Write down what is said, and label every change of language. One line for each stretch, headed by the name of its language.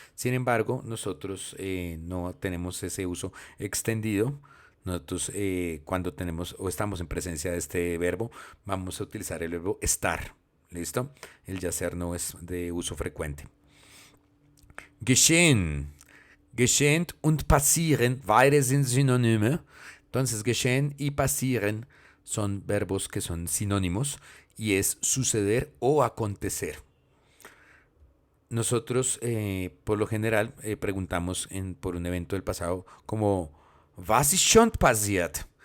Spanish: Sin embargo, nosotros no tenemos ese uso extendido. Nosotros cuando tenemos o estamos en presencia de este verbo, vamos a utilizar el verbo estar. ¿Listo? El yacer no es de uso frecuente.
German: Geschehen. Geschehen und passieren, beide sind Synonyme.
Spanish: Entonces, geschehen y passieren son verbos que son sinónimos y es suceder o acontecer. Nosotros, por lo general, preguntamos por un evento del pasado como
German: Was ist schon passiert?